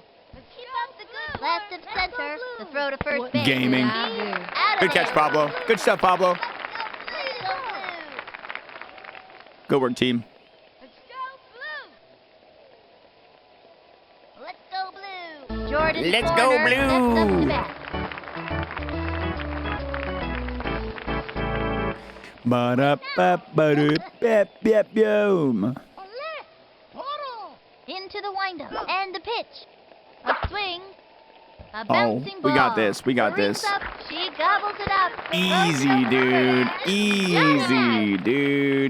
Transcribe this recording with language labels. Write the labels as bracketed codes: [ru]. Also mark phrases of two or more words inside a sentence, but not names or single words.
[en] Left of center. The throw to first base. Gaming. Good catch, Pablo. Good stuff, Pablo. Good work, team. Let's go blue. Jordan Let's go Porter blue. steps up to bat. Ba-da-ba-ba-da-ba-ba-boom. Into the windup and the pitch. A swing. A Oh, bouncing ball. we got this. We got Reaps this. Up, she gobbles it up. Easy, dude. Easy, dude.